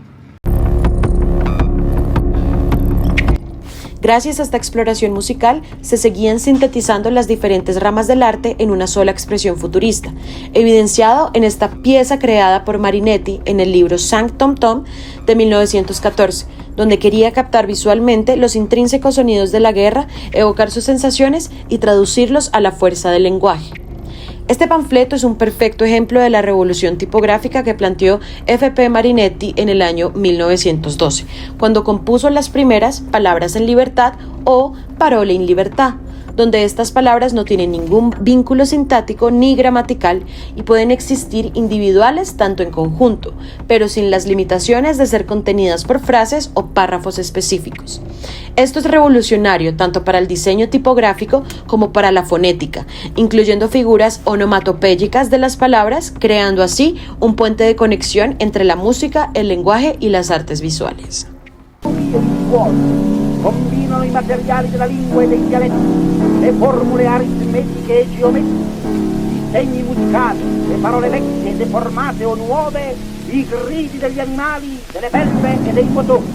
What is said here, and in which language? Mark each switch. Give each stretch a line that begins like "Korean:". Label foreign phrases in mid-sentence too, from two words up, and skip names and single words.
Spanish: Gracias a esta exploración musical, se seguían sintetizando las diferentes ramas del arte en una sola expresión futurista, evidenciado en esta pieza creada por Marinetti en el libro Cinq Tom Tom de 1914, donde quería captar visualmente los intrínsecos sonidos de la guerra, evocar sus sensaciones y traducirlos a la fuerza del lenguaje. Este panfleto es un perfecto ejemplo de la revolución tipográfica que planteó F.P. Marinetti en el año 1912, cuando compuso las primeras Palabras en libertad o Parole in libertà, donde estas palabras no tienen ningún vínculo sintáctico ni gramatical y pueden existir individuales tanto en conjunto, pero sin las limitaciones de ser contenidas por frases o párrafos específicos. Esto es revolucionario tanto para el diseño tipográfico como para la fonética, incluyendo figuras onomatopéyicas de las palabras, creando así un puente de conexión entre la música, el lenguaje y las artes visuales.
Italian: Combinano i materiali della lingua e dei dialetti, le formule aritmetiche e geometriche, i segni musicali, le parole vecchie, deformate o nuove, i gridi degli animali, delle belve e dei motori.